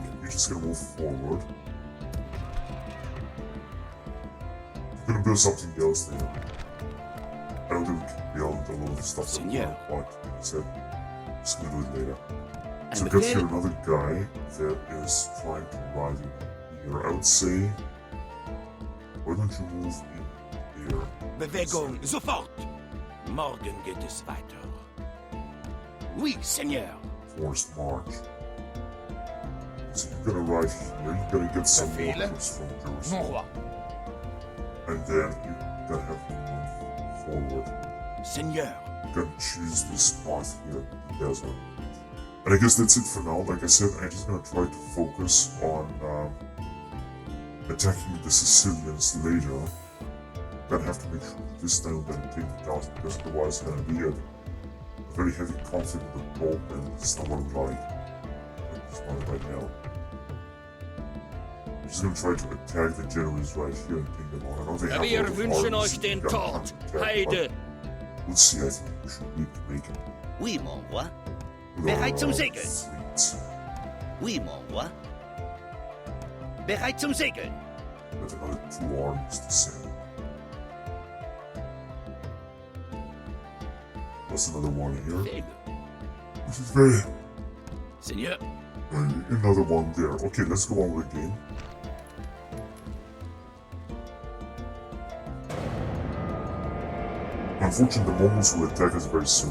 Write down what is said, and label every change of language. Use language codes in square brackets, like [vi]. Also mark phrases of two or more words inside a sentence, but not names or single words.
[en] You're just gonna move forward. We're gonna build something else there. I don't think we can build a lot of the stuff that we [fr] Seigneur. [en] want. Like I said, just gonna do it later. [de] Ein [en] So we got here [de] Befehl? [en] another guy that is trying to ride in here. I would say, why don't you move in here? [de] Bewegung, sofort. Morgen geht es weiter. [fr] Oui, Seigneur. [en] Forced march. So you're gonna ride here, you're gonna get some [de] Befehle? [en] orders from [fr] Mon [en] Jerusalem. [fr] roi. [en] And then you're gonna have to move forward. [fr] Seigneur. [en] You're gonna choose this path here, the desert. And I guess that's it for now. Like I said, I'm just gonna try to focus on attacking the Sicilians later. Gonna have to make sure this time we're gonna take it down, because otherwise it's gonna be a very heavy conflict with the Pope, and it's not what we like. It's not right now. I'm just gonna try to attack the generals right here and take them on. I know they have a lot [de] Wir [en] of [de] wünschen [en] armies [de] euch den [en] that we're gonna [de] Tod. [en] have to attack, [de] Heide! [en] but we'll see, I think we should be able to make it. [fr] Oui, mon roi. [en] With [de] Bereit [en] our, [de] zum Segeln. [en] fleet. [fr] Oui, mon roi. [de] Bereit zum Segeln. [en] With another 2 armies to send. Plus another one here, which is very... [fr] Seigneur. [en] And another one there. Okay, let's go on with the game. Unfortunately, the Mongols will attack us very soon.